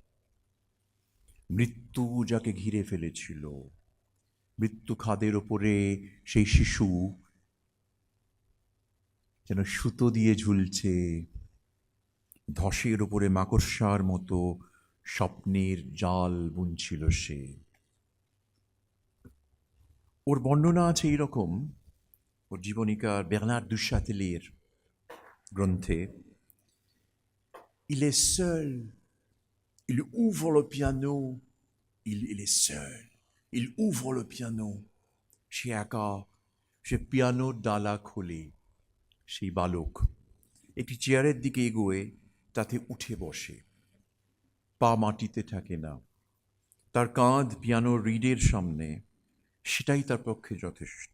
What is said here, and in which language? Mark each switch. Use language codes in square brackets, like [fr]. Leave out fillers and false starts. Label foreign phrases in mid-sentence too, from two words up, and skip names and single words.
[bn] মৃত্যু যাকে ঘিরে ফেলেছিল, মৃত্যু খাদের ওপরে সেই শিশু যেন সুতো দিয়ে ঝুলছে, ধসের ওপরে মাকড়সার মতো স্বপ্নের জাল বুনছিল সে। ওর বর্ণনা আছে এইরকম, ওর জীবনীকার বের্নার্ড দু চ্যাটেলের গ্রন্থে, [fr] il est seul, il ouvre le piano, il est seul, il ouvre le piano, [bn] সে একা, সে পিয়ানোর ডালা খোলে। সেই বালক একটি চেয়ারের দিকে এগোয়ে তাতে উঠে বসে, পা মাটিতে থাকে না, তার কাঁধ পিয়ানোর রিডের সামনে, সেটাই তার পক্ষে যথেষ্ট।